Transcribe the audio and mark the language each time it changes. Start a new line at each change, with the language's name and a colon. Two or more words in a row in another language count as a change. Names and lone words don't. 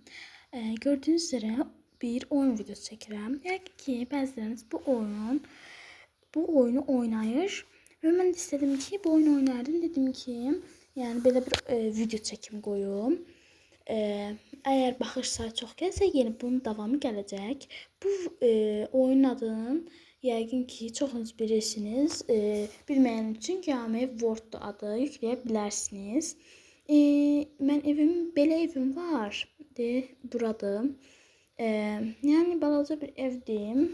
Turkish: Gördüğünüz üzere bir oyun videosu çekirəm. Yani ki
Azerbaijani: bəziləriniz bu oyunu oynayır
Turkish: ve ben de istedim ki bu oyunu oynardım. Dedim ki yani böyle bir video çekim koyum.
Azerbaijani: Eğer baxış sayı çox gəlsə, yeni bunun davamı gələcək. Bu oyunun adının yəqin ki çoxunuz bilirsiniz. Bilməyən üçün Game World adı yükləyə bilərsiniz. Mən belə evim var. Buradır. Yəni balaca bir evdim.